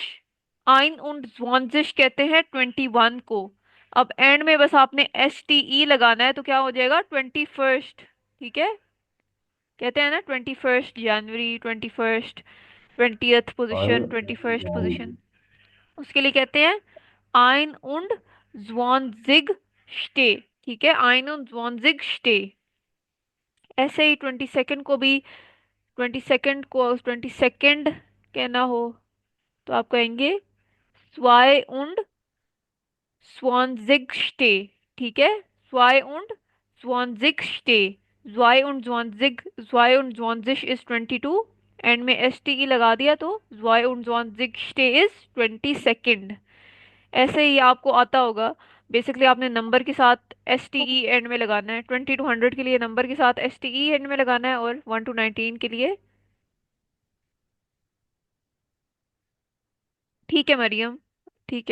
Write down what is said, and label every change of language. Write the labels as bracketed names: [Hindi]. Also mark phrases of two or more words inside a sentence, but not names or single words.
[German] ein und zwanzig [Hindi] कहते हैं 21 को। अब एंड में बस आपने एस टी ई लगाना है, तो क्या हो जाएगा? 21st, ठीक है। कहते हैं ना 21st जनवरी, 21st। 20th पोजीशन, और 21st पोजीशन, उसके लिए कहते हैं [German] ein und zwanzig ste. [Hindi] ठीक है, [German] ein und zwanzig ste. [Hindi] ऐसे ही 22nd को भी, 22nd कहना हो तो आप कहेंगे [German] zwei und zwanzigste। [Hindi] ठीक है, [German] zwei und zwanzigste। zwei und zwanzig [Hindi] इज 22, एंड में एस टी ई लगा दिया तो [German] zwei und zwanzigste [Hindi] इज 22nd। ऐसे ही आपको आता होगा, बेसिकली आपने नंबर के साथ एस टी ई एंड में लगाना है। 20 to 100 के लिए नंबर के साथ एस टी ई एंड में लगाना है, और 1 to 19 के लिए। ठीक है मरियम, ठीक है,